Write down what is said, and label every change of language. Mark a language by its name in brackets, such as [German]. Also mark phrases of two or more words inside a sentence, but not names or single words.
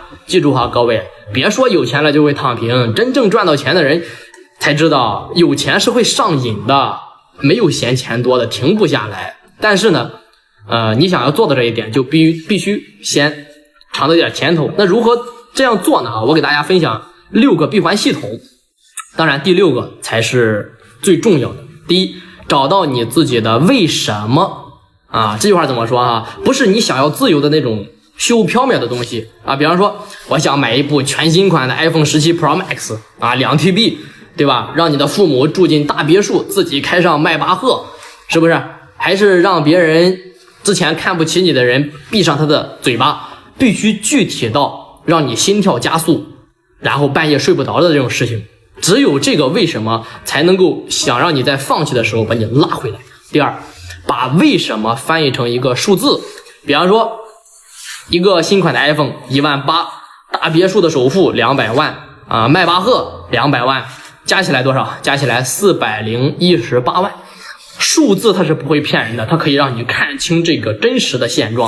[Chinese] 记住哈，各位，別說有錢了就會躺平，真正賺到錢的人才知道有錢是會上癮的，沒有嫌錢多的停不下來。但是呢你想要做到這一點，就必須先嘗到點甜頭。那如何這樣做呢？我給大家分享6個閉環系統，當然第6個才是最重要的。第一，找到你自己的為什麼这句話怎麼說啊？不是你想要自由的那種虛無縹緲的東西比方說我想買一部全新款的 iPhone 17 Pro Max2TB， 對吧？讓你的父母住進大別墅，自己開上邁巴赫，是不是？還是讓別人之前看不起你的人閉上他的嘴巴？必須具體到讓你心跳加速，然後半夜睡不着的這種事情。只有這個為什麼才能夠想讓你在放棄的時候把你拉回來。第二，把为什麼翻譯成一個數字，比方說一個新款的 iPhone 18000，大別墅的首付200萬邁巴赫200萬，加起來多少？加起來418萬。數字它是不會騙人的，它可以讓你看清這個真實的現狀。